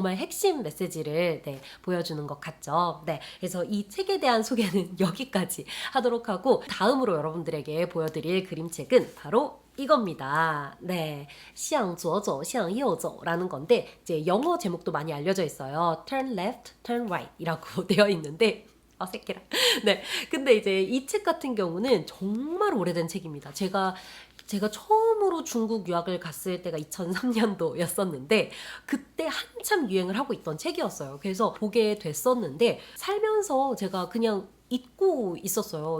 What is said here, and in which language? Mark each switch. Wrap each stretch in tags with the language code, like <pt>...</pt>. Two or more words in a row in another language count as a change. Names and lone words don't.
<ko>정말 핵심 메시지를 보여주는 것 같죠. 그래서 이 책에 대한 소개는 여기까지 하도록 하고 다음으로 여러분들에게 보여드릴 그림책은 바로 이겁니다.</ko> <zh>向左走,向右走</zh> <ko>라는 건데 이제 영어 제목도 많이 알려져 있어요.</ko> <en>Turn left, turn right</en> <ko>이라고 되어 있는데 어색해라. 근데 이제 이 책 같은 경우는 정말 오래된 책입니다. 제가 처음으로 중국 유학을 갔을 때가 2003년도였었는데 그때 한참 유행을 하고 있던 책이었어요. 그래서 보게 됐었는데 살면서 제가 그냥 잊고 있었어요.</ko>